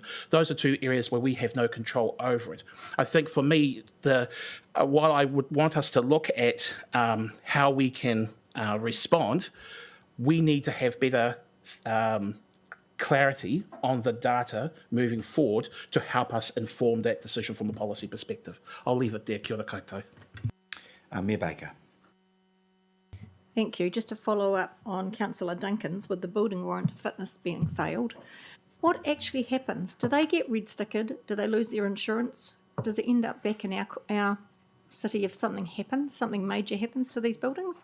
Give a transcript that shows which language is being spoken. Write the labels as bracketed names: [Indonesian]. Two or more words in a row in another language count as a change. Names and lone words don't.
[English] Those are 2 areas where we have no control over it. I think for me, while I would want us to look at how we can respond, we need to have better clarity on the data moving forward to help us inform that decision from a policy perspective. I'll leave it there. [Māori] Kia ora koutou. [English] Mayor Baker. Thank you. Just to follow up on Councillor Duncan's with the building warrant of fitness being failed, what actually happens? Do they get red stickered? Do they lose their insurance? Does it end up back in our city if something happens, something major happens to these buildings?